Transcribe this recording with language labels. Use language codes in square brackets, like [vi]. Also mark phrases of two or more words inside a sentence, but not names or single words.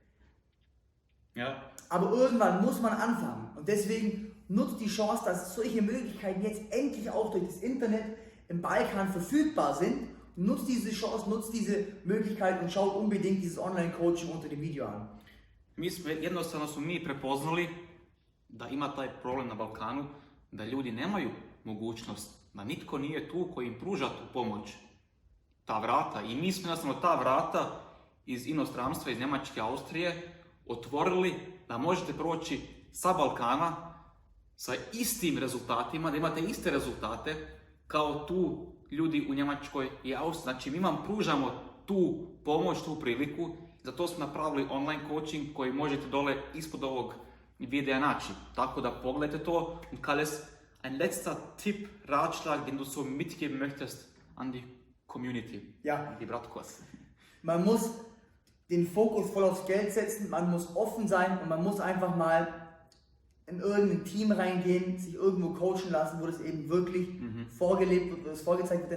[de] Ja. Aber irgendwann muss man anfangen. Und deswegen nutzt die Chance, dass solche Möglichkeiten jetzt endlich auch durch das Internet im Balkan verfügbar sind. Nutzt diese Chance, nutzt diese Möglichkeit und schaut unbedingt dieses Online-Coaching unter dem Video an. [hr] Jednostavno smo mi prepoznali da ima taj problem na Balkanu, da ljudi nemaju mogućnost, da nitko nije tu koji im pruža tu pomoć, ta vrata. I mi smo jednostavno ta vrata iz inostranstva, iz Njemačke, Austrije, otvorili da možete proći sa Balkana sa istim rezultatima, da imate iste rezultate kao tu ljudi u Njemačkoj i Austriji. Znači mi vam pružamo tu pomoć, tu priliku, zato smo napravili [en] online coaching [hr] koji možete dole ispod ovog videa naći. Tako da pogledajte to. [de] Und Kales, ein letzter Tipp, Ratschlag, den du so mitgeben möchtest an die Community, Ja. an die Bratkos. Man muss den Fokus voll aufs Geld setzen, man muss offen sein und man muss einfach mal in irgendein Team reingehen, sich irgendwo coachen lassen, wo das eben wirklich vorgelebt wird, wo das vorgezeigt wird.